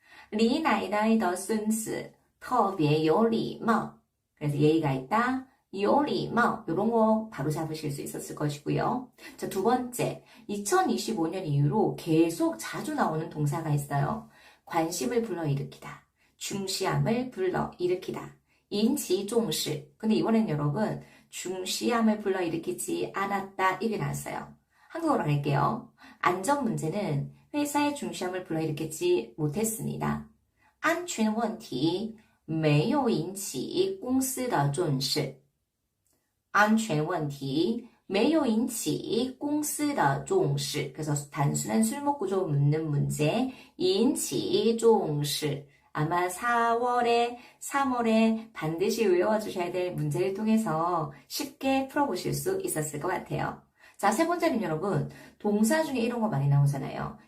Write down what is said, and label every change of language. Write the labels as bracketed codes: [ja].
[zh] 李奶奶的孙子特别有礼貌 [ko] 그래서 예의가 있다. 有礼貌 이런 거 바로 잡으실 수 있었을 것이고요. 자, 두 번째 2025년 이후로 계속 자주 나오는 동사가 있어요. 관심을 불러일으키다. 중시함을 불러일으키다. 인치重视 근데 이번엔 여러분 중시함을 불러일으키지 않았다 이게 나왔어요. 한국어로 할게요. 안전 문제는 회사의 중시함을 불러일으키지 못했습니다. [zh] 安全问题没有引起公司的重视。安全问题没有引起公司的重视. [ko] 그래서 단순한 술먹 구조 묻는 문제, 引起重视. 아마 4월에, 3월에 반드시 외워주셔야 될 문제를 통해서 쉽게 풀어보실 수 있었을 것 같아요. 자, 세 번째는 여러분, 동사 중에 이런 거 많이 나오잖아요.